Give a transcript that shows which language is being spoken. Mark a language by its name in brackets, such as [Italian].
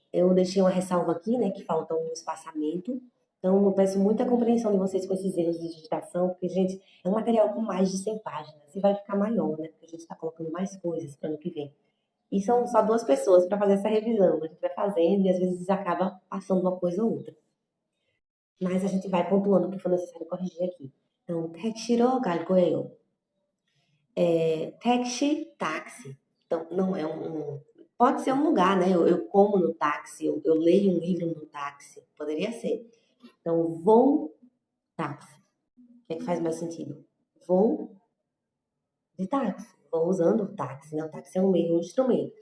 [Portuguese] Eu deixei uma ressalva aqui, né? Que falta um espaçamento. Então, eu peço muita compreensão de vocês com esses erros de digitação, porque, gente, é um material com mais de 100 páginas e vai ficar maior, né? Porque a gente está colocando mais coisas para ano que vem. E são só 2 pessoas para fazer essa revisão. A gente vai fazendo e às vezes acaba passando uma coisa ou outra. Mas a gente vai pontuando o que for necessário corrigir aqui. [Korean] Então, 택시로 갈 거예요. [Portuguese] Taxi, táxi. Então, não é pode ser um lugar, né? Eu como no táxi, eu leio um livro no táxi. Poderia ser. Então, vou táxi. O que é que faz mais sentido? Vou de táxi. Vou usando o táxi, né? O táxi é um meio, um instrumento.